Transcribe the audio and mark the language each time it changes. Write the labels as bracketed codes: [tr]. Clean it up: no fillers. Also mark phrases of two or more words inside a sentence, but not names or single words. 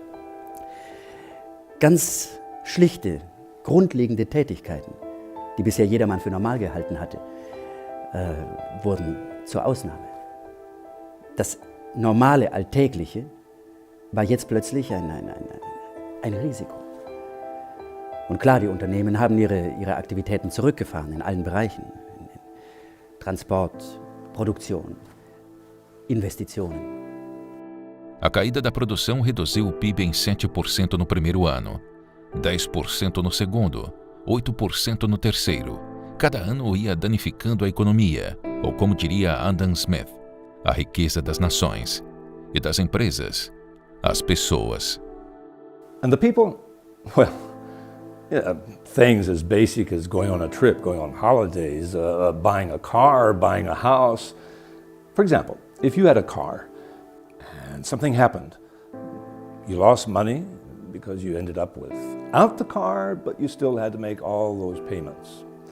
[de] Ganz schlichte, grundlegende Tätigkeiten, die bisher jedermann für normal gehalten hatte, wurden zur Ausnahme. Das normale, Alltägliche war jetzt plötzlich ein Risiko. Und klar, die Unternehmen haben ihre Aktivitäten zurückgefahren in allen Bereichen. In Transport, [pt] Produção, investições. A caída da produção reduziu o PIB em 7% no primeiro ano, 10% no segundo, 8% no terceiro. Cada ano ia danificando a economia, ou como diria Adam Smith, a riqueza das nações e das empresas, as pessoas. [en] And the people, well, yeah, things as basic as going on a trip, going on holidays, buying a car, buying a house. For example, if you had a car and something happened, you lost money because you ended up without the car, but you still had to make all those payments.